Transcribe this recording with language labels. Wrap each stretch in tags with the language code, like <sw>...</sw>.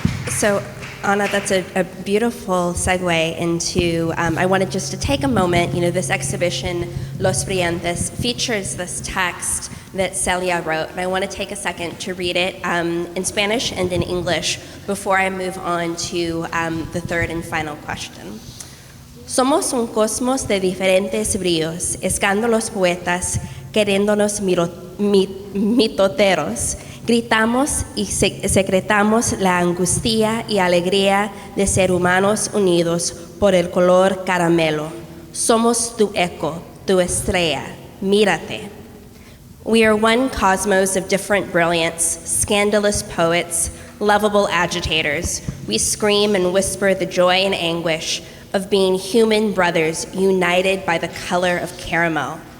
<en>So, Ana, that's a beautiful segue into, I wanted just to take a moment, you know, this exhibition, Los Brillantes, features this text that Celia wrote, and I want to take a second to read it in Spanish and in English before I move on to the third and final question.</en> <es>Somos un cosmos de diferentes bríos, escando los poetas, queriéndonos mitoteros. Gritamos y secretamos la angustia y alegría de ser humanos unidos por el color caramelo. Somos tu eco, tu estrella, mírate.</es> <en>We are one cosmos of different brilliance, scandalous poets, lovable agitators. We scream and whisper the joy and anguish of being human brothers united by the color of caramel.</en>